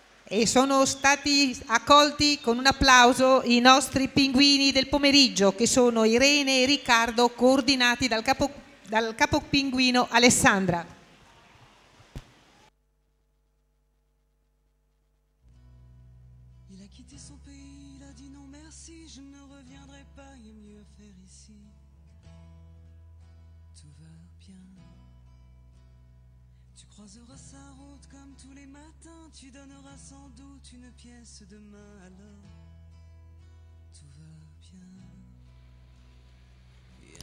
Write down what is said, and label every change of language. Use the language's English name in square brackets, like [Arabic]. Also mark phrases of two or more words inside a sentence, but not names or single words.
[Italian] e sono stati accolti con un applauso i nostri pinguini del pomeriggio, che sono Irene e Riccardo, coordinati dal capo pinguino Alessandra. [French] Il a quitté son pays, il a dit non merci, je ne reviendrai pas, il est mieux faire ici. Tout va bien. Tu croiseras sa route comme tous les matins, tu donneras sans doute une pièce de main, alors tout va bien.